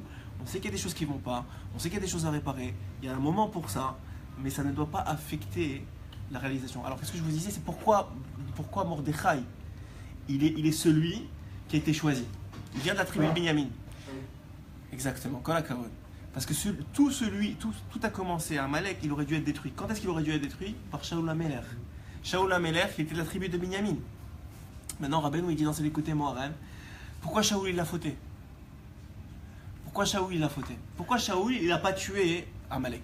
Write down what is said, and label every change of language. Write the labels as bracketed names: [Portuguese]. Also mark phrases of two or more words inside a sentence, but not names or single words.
[French] On sait qu'il y a des choses qui ne vont pas. On sait qu'il y a des choses à réparer. Il y a un moment pour ça. Mais ça ne doit pas affecter la réalisation. Alors, qu'est-ce que je vous disais? C'est pourquoi Mordechai, il est celui qui a été choisi. Il vient de la tribu de Binyamin. Exactement. [Hebrew] כל הכבוד. [French] Parce que tout a commencé à Amalek, il aurait dû être détruit. Quand est-ce qu'il aurait dû être détruit? Par Shaul HaMelech. Shaul HaMelech, il était de la tribu de Binyamin. Maintenant, Rabbeinu, il dit dans ses écoutés Moharan, pourquoi Shaul il a fauté? Pourquoi Shaul il a fauté? Pourquoi Shaul il n'a pas tué Amalek?